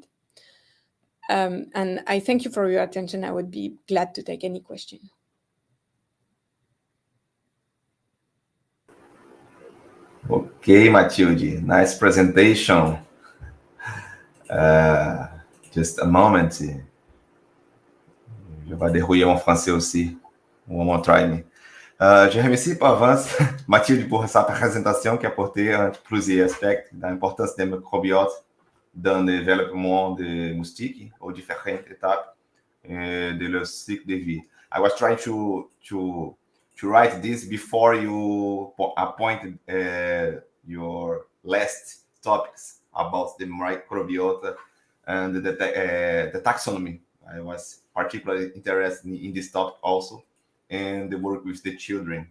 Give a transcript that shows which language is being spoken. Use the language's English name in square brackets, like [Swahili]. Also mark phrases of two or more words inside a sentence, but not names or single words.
[English] And I thank you for your attention. I would be glad to take any question. Okay, Mathilde, nice presentation. Just a moment. [French] Je vais dérouiller mon français aussi. [English] One more try me. [French] Je remercie par avance Mathilde pour [Portuguese] essa apresentação [French] que apportei plusieurs [Portuguese] aspectos da importância da microbiota [French] dans le développement de moustiques ou différentes étapes de leur cycle de vie. [English] I was trying to write this before you appointed your last topics about the microbiota and the taxonomy. I was particularly interested in this topic also, and the work with the children.